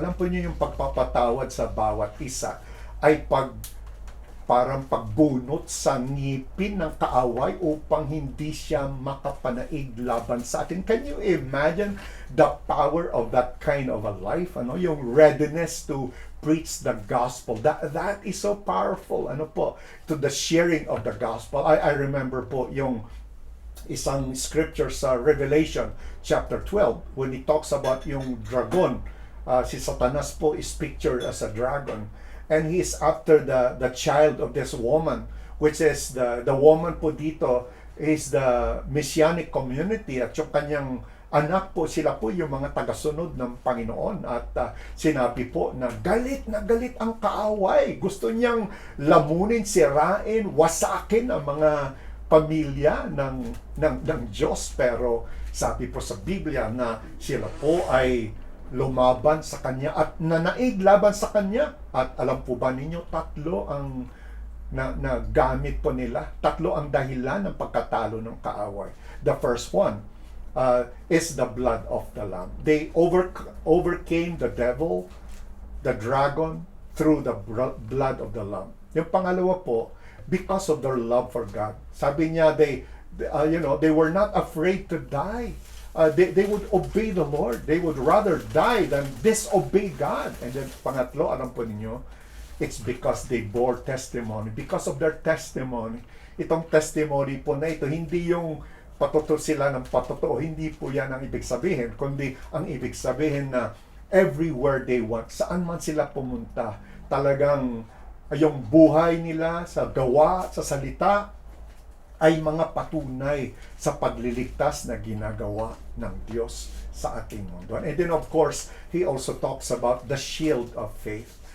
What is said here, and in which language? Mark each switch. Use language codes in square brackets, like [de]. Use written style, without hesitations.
[tl] Alam po niyo yung pagpapatawad sa bawat isa ay parang pagbunot sa ngipin ng kaaway upang hindi siya makapanaig laban sa atin. [en] Can you imagine the power of that kind of a life? Yung readiness to preach the gospel. That is so powerful. To the sharing of the gospel. I remember po yung isang scripture sa Revelation chapter 12 when he talks about yung dragon. [tl] Si Satanas po [en] is pictured as a dragon. And he is after the child of this woman, which is the woman po dito is the Messianic community at [tl] yung kanyang anak po, sila po yung mga tagasunod ng Panginoon. At sinabi po na galit ang kaaway. Gusto niyang lamunin, sirain, wasakin ang mga pamilya ng Diyos, pero sabi po sa Biblia na sila po ay lumaban sa Kanya at nanaig laban sa Kanya. At alam po ba ninyo, tatlo ang na gamit po nila. Tatlo ang dahilan ng pagkatalo ng kaaway. [en] The first one is the blood of the Lamb. They overcame the devil, the dragon, through the blood of the Lamb. [tl] Yung pangalawa po, [en] because of their love for God. [tl] Sabi niya, [en] they were not afraid to die. They would obey the Lord. They would rather die than disobey God. And then pangatlo, [tl] alam po ninyo, [en] it's because they bore testimony. Because of their testimony. [tl] Itong testimony po na ito, hindi yung patuto sila ng patuto. Hindi po yan ang ibig sabihin. Kundi ang ibig sabihin na [en] everywhere they went, [tl] saan man sila pumunta, talagang yung buhay nila sa gawa, sa salita, ay mga patunay sa pagliligtas na ginagawa ng Diyos sa ating mundo. [en] And then of course, he also talks about the shield of faith.